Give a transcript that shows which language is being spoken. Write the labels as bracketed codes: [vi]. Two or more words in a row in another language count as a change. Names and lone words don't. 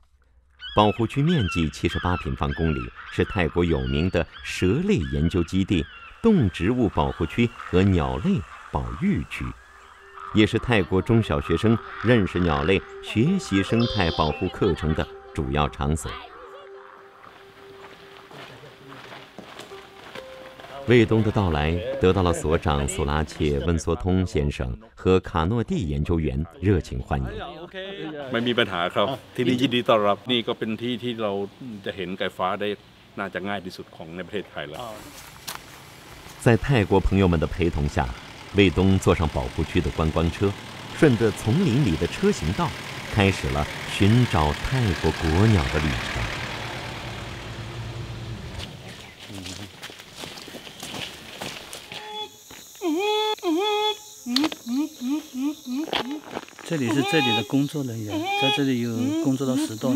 [zh] 保护区面积78平方公里，是泰国有名的蛇类研究基地、动植物保护区和鸟类保育区，也是泰国中小学生认识鸟类、学习生态保护课程的主要场所。卫东的到来得到了所长苏拉切温索通先生和卡诺蒂研究员热情欢迎。 [th] ไม่มีปัญหาครับที่นี่ยินดีต้อนรับนี่ก็เป็นที่ที่เราจะเห็นไก่ฟ้าได้น่าจะง่ายที่สุดของในประเทศไทยแล้ว [zh] 在泰国朋友们的陪同下，卫东坐上保护区的观光车，顺着丛林里的车行道，开始了寻找泰国国鸟的旅程。这里是这里的工作人员，在这里有工作了10多年。